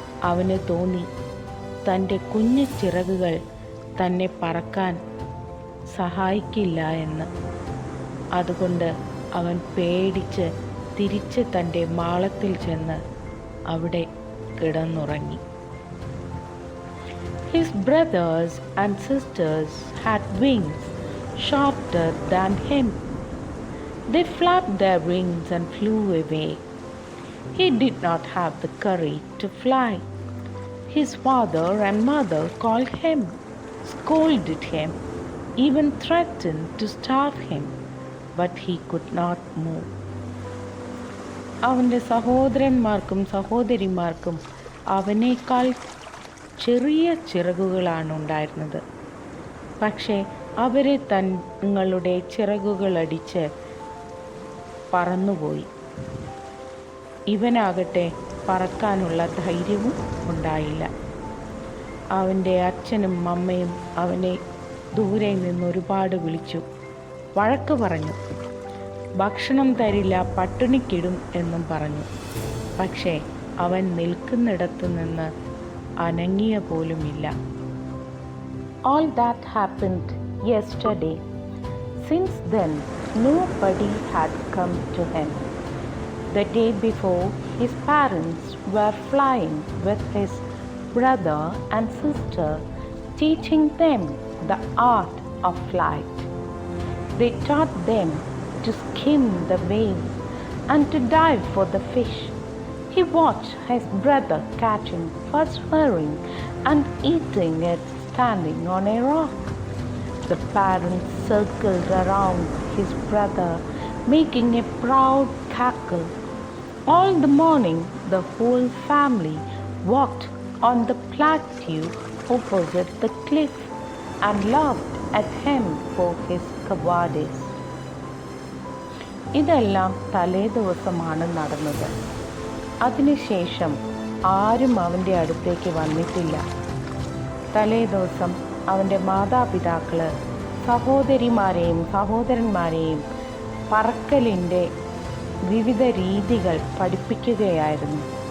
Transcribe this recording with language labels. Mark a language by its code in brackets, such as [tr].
[ml] അവന് തോന്നി തൻ്റെ കുഞ്ഞു ചിറകുകൾ തന്നെ പറക്കാൻ സഹായിക്കില്ല എന്ന്. അതുകൊണ്ട് അവൻ പേടിച്ച് തിരിച്ച് തൻ്റെ മാളത്തിൽ ചെന്ന് അവിടെ കിടന്നുറങ്ങി. [en] His brothers and sisters had wings sharper than him. They flapped their wings and flew away. He did not have the courage to fly. His father and mother called him, scolded him, even threatened to starve him, but he could not move. [ml] അവൻ്റെ സഹോദരന്മാർക്കും സഹോദരിമാർക്കും അവനേക്കാൾ ചെറിയ ചിറകുകളാണ് ഉണ്ടായിരുന്നത്. പക്ഷേ അവരെ തങ്ങളുടെ ചിറകുകളടിച്ച് പറന്നുപോയി. ഇവനാകട്ടെ പറക്കാനുള്ള ധൈര്യവും ഉണ്ടായില്ല. അവൻ്റെ അച്ഛനും അമ്മയും അവനെ ദൂരെ നിന്നൊരുപാട് വിളിച്ചു, വഴക്ക് പറഞ്ഞു. ഭക്ഷണം തരില്ല, പട്ടിണിക്കിടും എന്നും പറഞ്ഞു. പക്ഷേ അവൻ നിൽക്കുന്നിടത്തു നിന്ന് അനങ്ങിയ പോലുമില്ല. [en] All that happened yesterday. Since then, nobody had come to him. The day before, his parents were flying with his brother and sister, teaching them the art of flight. They taught them to skim the waves and to dive for the fish. He watched his brother catching first herring and eating it standing on a rock. The parents circled around his brother, making a proud cackle. All the morning, the whole family walked on the plateau opposite the cliff and laughed at him for his cowardice. [ml] ഇതെല്ലാം തലേ ദിവസമാണ് നടന്നത്. അതിനുശേഷം ആരും അവൻ്റെ അടുത്തേക്ക് വന്നിട്ടില്ല. തലേ ദിവസം അവൻ്റെ മാതാപിതാക്കൾ സഹോദരിമാരെയും സഹോദരന്മാരെയും പറക്കലിൻ്റെ വിവിധ രീതികൾ പഠിപ്പിക്കുകയായിരുന്നു.